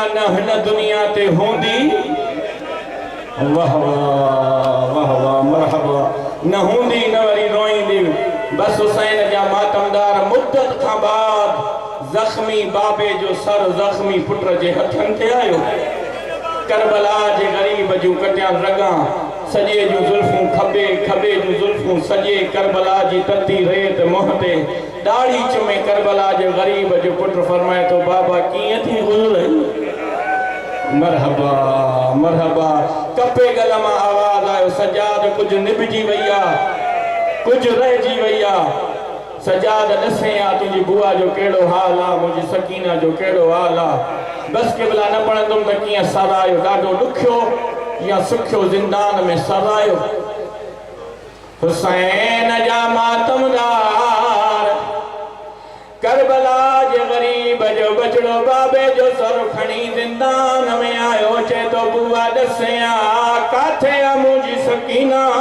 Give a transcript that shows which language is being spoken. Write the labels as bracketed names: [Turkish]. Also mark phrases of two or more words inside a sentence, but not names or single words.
[Sindhi] न हिन दुनिया ते हूंदी वाह वाह वाह वाह मरहबा न हूंदी न वरी रोईंदी बस हुसैन जा मातमदार मुद्दत खां बाद ज़ख्मी बाबे जो सर ज़ख्मी पुट जे हथनि ते आयो करबला जे ग़रीब जूं कटियल रगां सजे जूं ज़ुल्फूं खबे खबे जूं ज़ुल्फूं सजे करबला जी तती रेत मुंह ते दाढ़ी चुमे करबला जे ग़रीब जो पुट फरमाए तो बाबा कीअं थी गुज़रे मरहबा मरहबा कपे गल मां आवाज़ आयो सजाद कुछ निभजी वई आ कुछ रहिजी वई आ सजाद ॾसे आ तुंहिंजी बुआ जो कहिड़ो हाल आ मुंहिंजी सकीना जो कहिड़ो हाल आ बस केवला न पढ़ंदुमि त कीअं सर आयो ॾाढो ॾुखियो या सुखियो ज़िंदान में सर आयो हुसैन जा मातमदार करबला जे ग़रीब जो बचड़ो बाबे जो सर खणी ज़िंदान में आयो चए तो बुआ ॾसे आ काथे आ मुंहिंजी सकीना